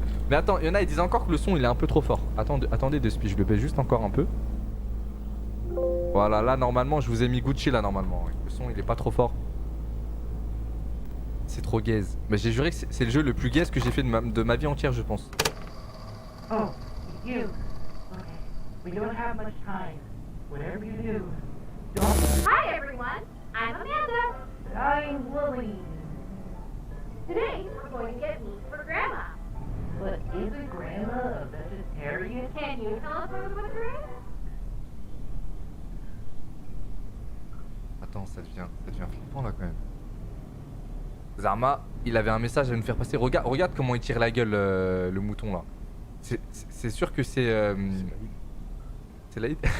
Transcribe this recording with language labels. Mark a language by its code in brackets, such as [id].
[fr] Mais attends, il y en a, ils disent encore que le son il est un peu trop fort. Attendez de speed, je le baisse juste encore un peu. Voilà, là normalement je vous ai mis Gucci là normalement. Le son il est pas trop fort. C'est trop gaze. Mais j'ai juré que c'est le jeu le plus gaze que j'ai fait de ma vie entière, je pense. [en] Oh, you. Okay, we don't have much time. Whatever you do, don't. Hi everyone. I'm Amanda. I'm Lily. Today, we're going to get meat for Grandma. But isn't Grandma a vegetarian? Can you tell us where the butcher is? [fr] Attends, ça devient flippant là quand même. Zarma, il avait un message à nous faire passer. Regarde comment il tire la gueule le mouton là. C'est sûr que c'est. C'est Laïd.